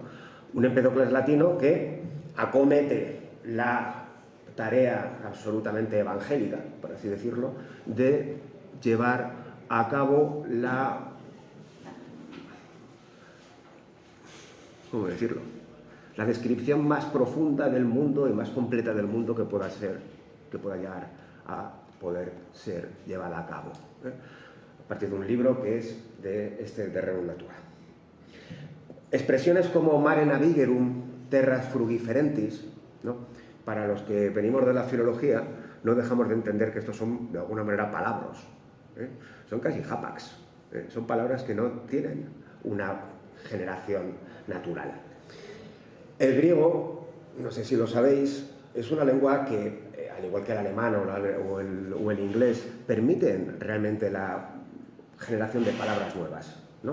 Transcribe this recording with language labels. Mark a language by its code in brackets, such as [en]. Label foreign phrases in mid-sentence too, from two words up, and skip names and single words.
[es] Un Empédocles latino que acomete la tarea absolutamente evangélica, por así decirlo, de llevar a cabo ¿cómo decirlo? La descripción más profunda del mundo y más completa del mundo que pueda llegar a poder ser llevada a cabo, ¿eh? A partir de un libro que es de Rerum Natura. Expresiones como [la] mare navigerum, terras frugiferentis, [es] ¿no? Para los que venimos de la filología, no dejamos de entender que estos son de alguna manera palabras, ¿eh? Son casi hapax, ¿eh? Son palabras que no tienen una generación natural. El griego, no sé si lo sabéis, es una lengua que, al igual que el alemán o el inglés, permiten realmente la generación de palabras nuevas, ¿no?